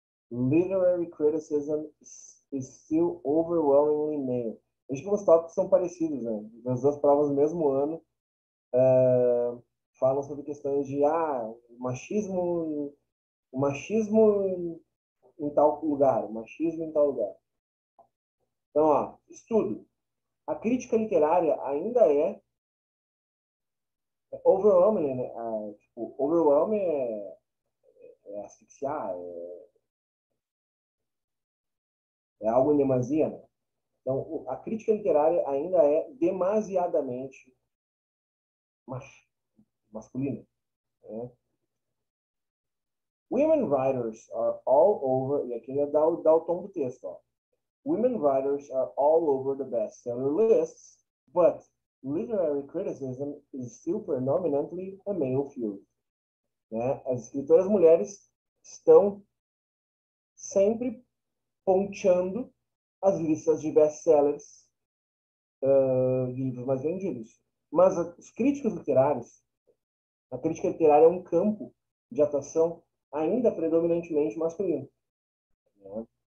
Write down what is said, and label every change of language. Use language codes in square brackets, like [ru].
[en] Literary criticism is still overwhelmingly male. [pt] Veja que os tópicos são parecidos, né? As duas provas no mesmo ano falam sobre questões de o machismo em tal lugar, o machismo em tal lugar. Então, ó, estudo. A crítica literária ainda é overwhelming, né? Tipo, overwhelming é asfixiar, é algo em demasia, né? Então, a crítica literária ainda é demasiadamente machista. masculino. Né? [en] Women writers are all over, [pt] e aqui ele dá o tom do texto, ó. [en] Women writers are all over the bestseller lists, but literary criticism is still predominantly a male field. Né? [pt] As escritoras mulheres estão sempre ponteando as listas de best-sellers de livros mais vendidos. Mas os críticos literários, a crítica literária é um campo de atuação ainda predominantemente masculino. Né?